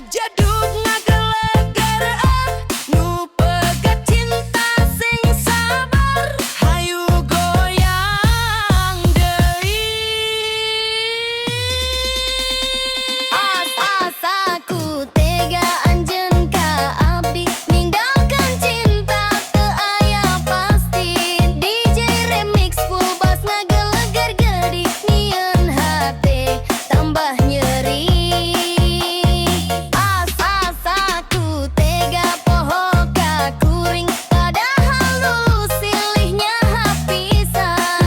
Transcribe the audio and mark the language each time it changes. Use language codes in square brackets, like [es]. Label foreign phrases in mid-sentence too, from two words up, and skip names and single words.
[su] jeduk ngagelegereun nu pegat cinta sing sabar hayu goyang deui. Asaku tega anjeun ka abdi ninggalkeun cinta teu aya pasti. [en] DJ Remix full bass [su] ngageleger geudik nyieun hate tambah nyeri. Asaku tega poho ka kuring padahal dulu silihnya hapisan.